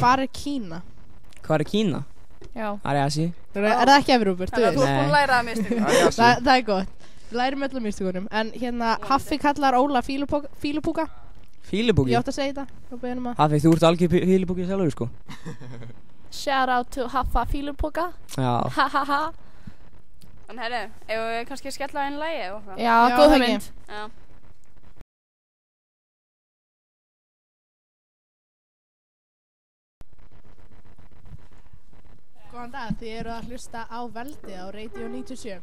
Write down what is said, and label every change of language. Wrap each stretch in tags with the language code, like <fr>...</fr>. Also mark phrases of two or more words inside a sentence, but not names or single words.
<is>Hvar er Kína? Hvar er Kína? Já. Það er Asi. Er það ekki Evrópur, þú veist? Þú ert búin að læra það mistökum. Það er gott. Við lærum öllum mistökunum. En hérna, Haffi kallar Óla fílupúka. Fílupúki? Ég átti að segja þetta. Haffi, þú ert algjör fílupúki sjálfur, sko.</is> <en>Shout out to</en> <is>Haffa fílupúka. Já. Ha ha ha. En herru, ef við kannski skella á einu lagi eða hvað? Já, góð hugmynd. Já. Góðan dag, þið eru að hlusta á Veldi á Radio 97.</is>